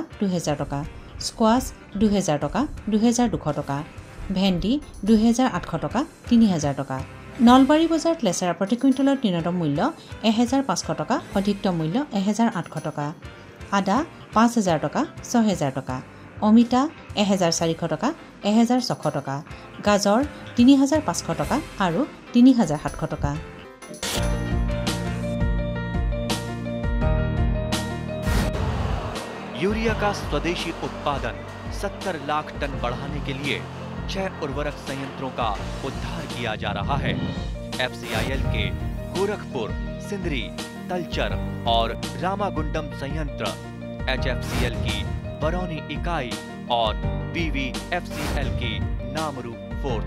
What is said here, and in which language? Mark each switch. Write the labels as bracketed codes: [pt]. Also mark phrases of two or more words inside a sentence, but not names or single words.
[as] ২০০০ টকা স্কোৱাছ ২০০০ টকা ২২০০ টকা ভেন্দি ২৮০০ টকা ৩০০০ টকা নলবাৰী বজাৰত লেচেৰা প্ৰতি কুইণ্টলত ন্যূনতম মূল্য ১৫০০ টকা অধিকতম মূল্য ১৮০০ টকা আদা ৫০০০ টকা ৬০০০ টকা অমিতা ১৪০০ টকা ১৬০০ টকা গাজৰ ৩৫০০ টকা আৰু ৩৭০০ টকা [hi] यूरिया का स्वदेशी उत्पादन 70 लाख टन बढ़ाने के लिए 6 उर्वरक संयंत्रों का उद्धार किया जा रहा है। FCIL के गोरखपुर, सिंदरी, तलचर और रामागुंडम संयंत्र, HFCL की बरौनी इकाई और BVFCL की नामरू फोर्थ।